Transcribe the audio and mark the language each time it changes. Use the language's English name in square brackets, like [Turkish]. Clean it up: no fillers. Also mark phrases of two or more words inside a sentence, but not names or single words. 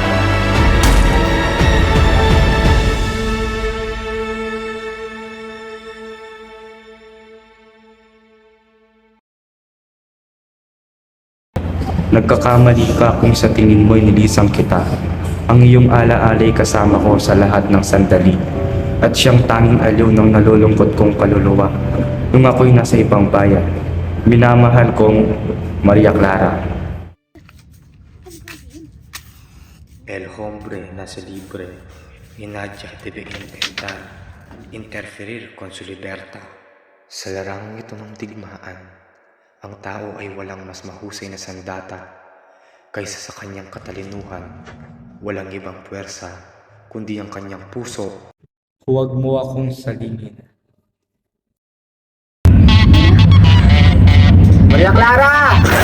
[Filipino] Nagkakamali ka kung sa tingin mo'y nilisang kita. Ang iyong ala-alay kasama ko sa lahat ng sandali. At siyang tanging aliw ng nalulungkot kong kaluluwa nung ako'y nasa ibang bayan. Minamahal kong Maria Clara. [Spanish] El hombre nace libre y nadie debe intentar interferir con su libertad. [Filipino] Sa larang ito ng digmaan, ang tao ay walang mas mahusay na sandata kaysa sa kanyang katalinuhan. Walang ibang puwersa kundi ang kanyang puso. Huwag mo akong salingin. Maria Clara!